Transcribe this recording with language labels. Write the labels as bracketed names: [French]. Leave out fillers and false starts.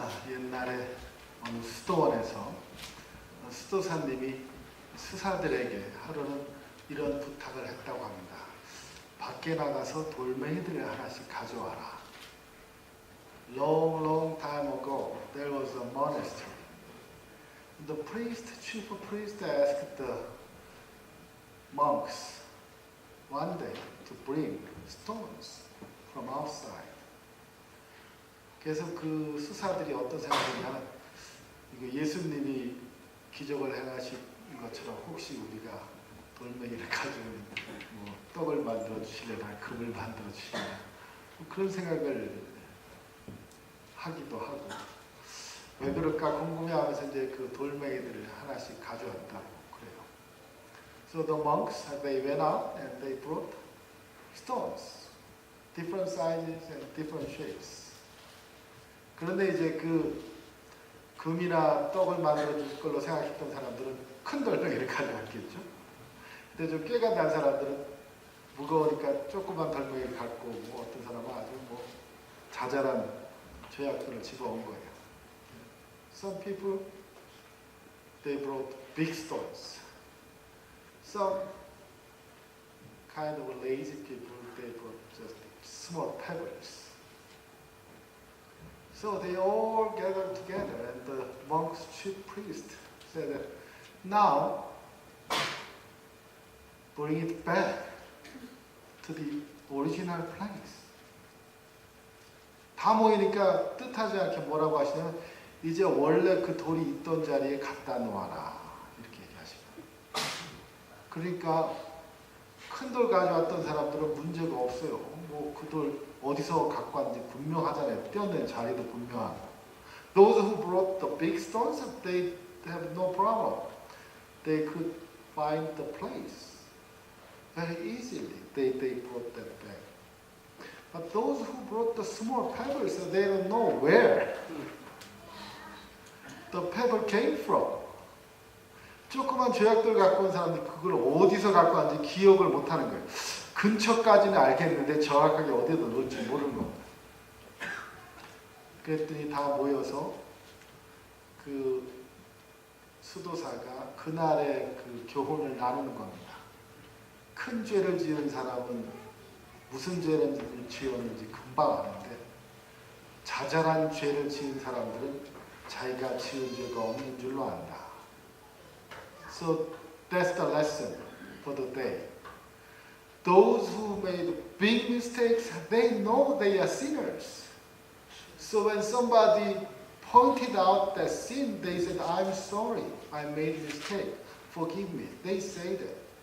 [Korean] 옛날에 어느 수도원에서 수도사님이 수사들에게 하루는 이런 부탁을 했다고 합니다. 밖에 나가서 돌멩이들을 하나씩 가져와라. [English] Long time ago, there was a monastery. The chief priest asked the monks one day to bring stones from outside. [Korean] 그래서 그 수사들이 어떤 생각이냐면 이거 예수님이 기적을 행하신 것처럼 혹시 우리가 돌멩이를 가지고 뭐 떡을 만들어 주시려나 금을 만들어 주시려나 뭐 그런 생각을 하기도 하고 왜 그럴까 궁금해하면서 이제 그 돌멩이들을 하나씩 가져왔다고 그래요. [English] So the monks they went out and they brought stones, different sizes and different shapes. [Korean] 그런데 이제 그 금이나 떡을 만들어 줄 걸로 생각했던 사람들은 큰 돌멩이를 가져왔겠죠. 근데 좀 꾀가 난 사람들은 무거우니까 조그만 돌멩이를 갖고 뭐 어떤 사람은 아주 뭐 자잘한 죄악들을 집어온 거예요. [English] Some people they brought big stones. Some kind of lazy people they brought just small pebbles. So they all gathered together, and the monk's chief priest said that now bring it back to the original place. [Korean] 다 모이니까 뜻하지 않게 뭐라고 하시냐면 이제 원래 그 돌이 있던 자리에 갖다 놓아라 이렇게 얘기하십니다. 그러니까 큰 돌 가져왔던 사람들은 문제가 없어요. 뭐 그 돌 어디서 갖고 왔는지 분명하잖아요. 떼어낸 자리도 분명하고. [English] Those who brought the big stones, they have no problem. They could find the place very easily. They brought that back. But those who brought the small pebbles, they don't know where the pebble came from. [Korean] 조그만 죄악들 갖고 온 사람들이 그걸 어디서 갖고 왔는지 기억을 못하는 거예요. 근처까지는 알겠는데 정확하게 어디다 놓을지 모르는 겁니다. 그랬더니 다 모여서 그 수도사가 그날의 그 교훈을 나누는 겁니다. 큰 죄를 지은 사람은 무슨 죄를 지었는지 금방 아는데 자잘한 죄를 지은 사람들은 자기가 지은 죄가 없는 줄로 안다. [English] So that's the lesson for the day. Those who made big mistakes, they know they are sinners. So when somebody pointed out that sin, they said, I'm sorry, I made a mistake, forgive me. They say that.